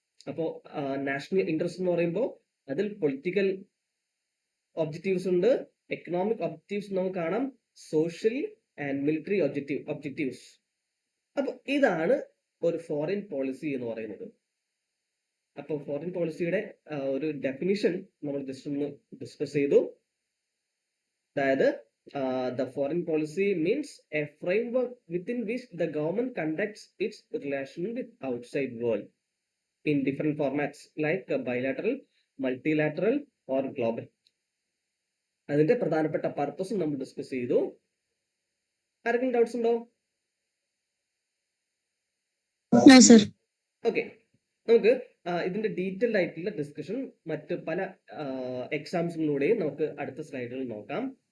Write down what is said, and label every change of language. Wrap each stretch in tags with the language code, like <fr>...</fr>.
<ml>അപ്പോൾ national interest എന്ന് പറയുമ്പോൾ അതിൽ പൊളിറ്റിക്കൽ ഒബ്ജക്റ്റീവ്സ് ഉണ്ട്, എക്കണോമിക് ഒബ്ജക്റ്റീവ്സ് നമുക്ക് കാണാം, സോഷ്യൽ ആൻഡ് മിലിറ്ററി ഒബ്ജക്റ്റീവ്സ്. അപ്പൊ ഇതാണ് ഒരു ഫോറിൻ പോളിസി എന്ന് പറയുന്നത്. അപ്പോൾ ഫോറിൻ പോളിസിയുടെ ഒരു ഡെഫിനിഷൻ നമ്മൾ ജസ്റ്റ് ഒന്ന് ഡിസ്കസ് ചെയ്തു.</ml> <en>അതായത് the foreign policy means a framework within which the government conducts its relation with outside world in different formats like bilateral, multilateral or global.</en> <ml>അതിന്റെ പ്രധാനപ്പെട്ട പർപ്പസും നമ്മൾ ഡിസ്കസ് ചെയ്തു. ആർക്കെങ്കിലും ഡൗട്ട്സ് ഉണ്ടോ? ഓക്കെ, നമുക്ക് ഇതിന്റെ ഡീറ്റെയിൽഡ് ആയിട്ടുള്ള ഡിസ്കഷൻ മറ്റ് പല എക്സാംസിലൂടെയും നമുക്ക് അടുത്ത സ്ലൈഡുകളിൽ നോക്കാം.</ml>